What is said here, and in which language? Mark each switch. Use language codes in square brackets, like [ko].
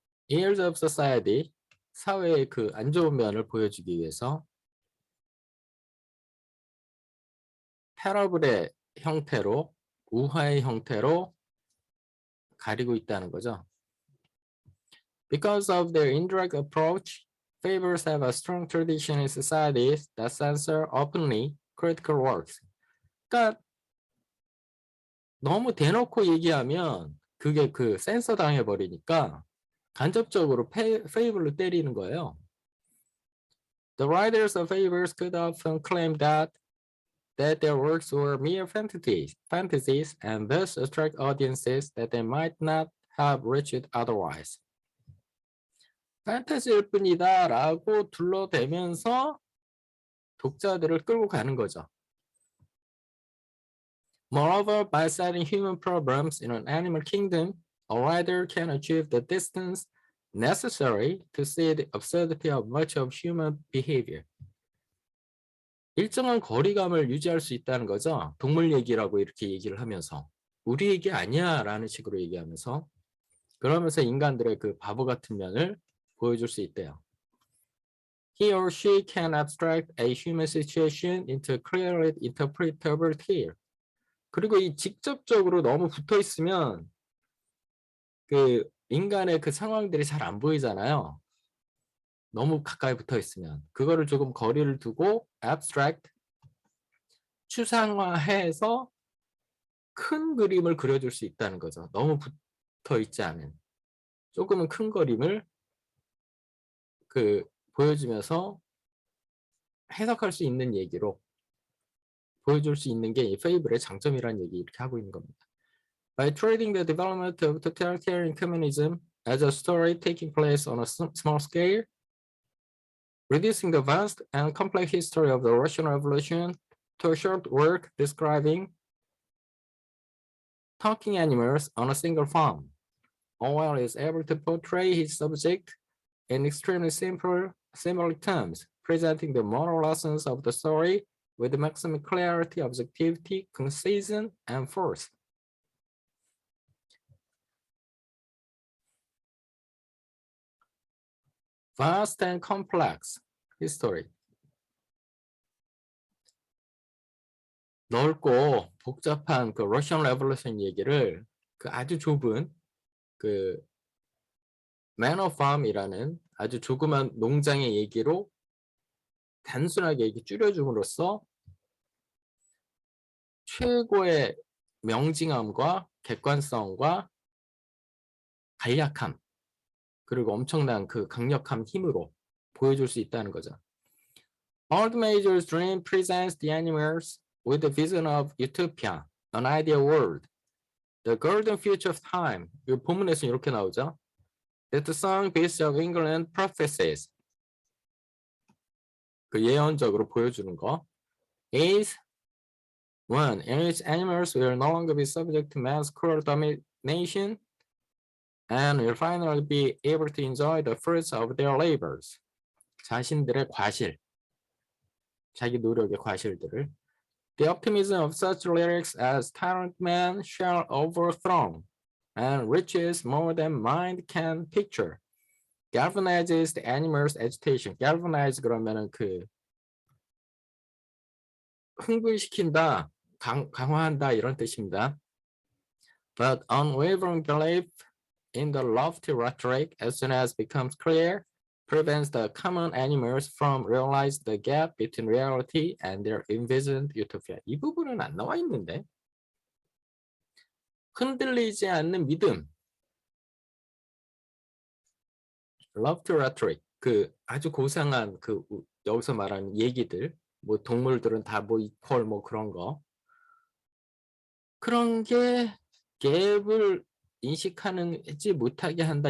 [en] Ills of society [ko] 사회의 그 안 좋은 면을 보여주기 위해서 패러블의 형태로 우화의 형태로 가리고 있다는 거죠. [en] Because of their indirect approach, fables have a strong tradition in societies that censor openly critical works. [ko] 그러니까 너무 대놓고 얘기하면 그게 그 센서 당해버리니까 간접적으로 페이블로 때리는 거예요. [en] The writers of fables could often claim that their works were mere fantasies and thus attract audiences that they might not have reached otherwise. [ko] 판타지일 뿐이다 라고 둘러대면서 독자들을 끌고 가는 거죠. [en] Moreover, by citing human problems in an animal kingdom, a writer can achieve the distance necessary to see the absurdity of much of human behavior. [ko] 일정한 거리감을 유지할 수 있다는 거죠. 동물 얘기라고 이렇게 얘기를 하면서 우리 얘기 아니야 라는 식으로 얘기하면서 그러면서 인간들의 그 바보 같은 면을 보여줄 수 있대요. [en] He or she can abstract a human situation into clearly interpretable detail. [ko] 그리고 이 직접적으로 너무 붙어 있으면 그 인간의 그 상황들이 잘 안 보이잖아요. 너무 가까이 붙어 있으면 그거를 조금 거리를 두고 abstract 추상화해서 큰 그림을 그려줄 수 있다는 거죠. 너무 붙어 있지 않은 조금은 큰 그림을 그 보여주면서 해석할 수 있는 얘기로 보여줄 수 있는 게 이 페이블의 장점이라는 얘기 이렇게 하고 있는 겁니다. [en] By trading the development of totalitarian communism as a story taking place on a small scale, reducing the vast and complex history of the Russian Revolution to a short work describing talking animals on a single farm, Orwell is able to portray his subject in extremely simple terms, presenting the moral lessons of the story with maximum clarity, objectivity, concision, and force. Vast and complex history. [ko] 넓고 복잡한 그 러시안 레볼루션 얘기를 그 아주 좁은 그 Man of Farm이라는 아주 조그만 농장의 얘기로 단순하게 얘기 줄여줌으로써 최고의 명징함과 객관성과 간략함 그리고 엄청난 그 강력한 힘으로 보여줄 수 있다는 거죠. [en] Old Major's dream presents the animals with the vision of utopia, an ideal world, the golden future of time. [ko] 이 본문에서 이렇게 나오죠. [en] That the song Beasts of England prophesies. [ko] 그 예언적으로 보여주는 거. [en] Is one in which animals will no longer be subject to man's cruel domination and will finally be able to enjoy the fruits of their labors. [ko] 자신들의 과실, 자기 노력의 과실들을. [en] The optimism of such lyrics as tyrant man shall overthrow and riches more than mind can picture. Galvanizes the animal's agitation. Galvanize [ko] 그러면은 그 흥분시킨다, 강화한다 이런 뜻입니다. [en] But unwavering belief in the lofty rhetoric as soon as becomes clear prevents the common animals from realize the gap between reality and their envisioned utopia. [ko] 이 부분은 안 나와 있는데. 흔들리지 않는 믿음. [en] lofty rhetoric. [ko] 그 아주 고상한 그 여기서 말하는 얘기들. 뭐 동물들은 다 뭐 이퀄 뭐 그런 거. 그런 게 갭을 인식하지 못하게 한다.